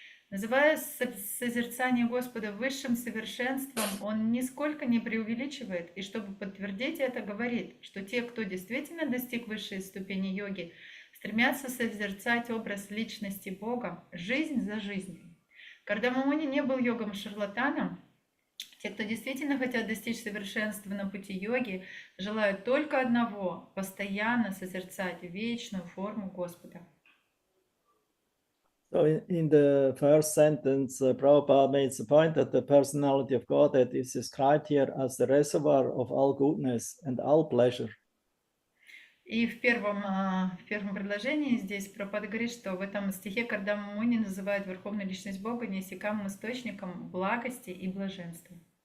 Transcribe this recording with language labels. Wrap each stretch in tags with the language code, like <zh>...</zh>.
<ru>Называя созерцание Господа высшим совершенством, он нисколько не преувеличивает, и чтобы подтвердить это, говорит, что те, кто действительно достиг высшей ступени йоги, стремятся созерцать образ личности Бога жизнь за жизнью. Кардама Муни не был йогом-шарлатаном. Те, кто действительно хотят достичь совершенства на пути йоги, желают только одного – постоянно созерцать вечную форму Господа.</ru> <en>So in the first sentence, Prabhupada makes the point that the personality of Godhead is described here as the reservoir of all goodness and all pleasure.</en> <ru>И в первом предложении здесь Прабхупада говорит, что в этом стихе Кардама Муни называет Верховную Личность Бога неиссякаемым источником благости и блаженства.</ru>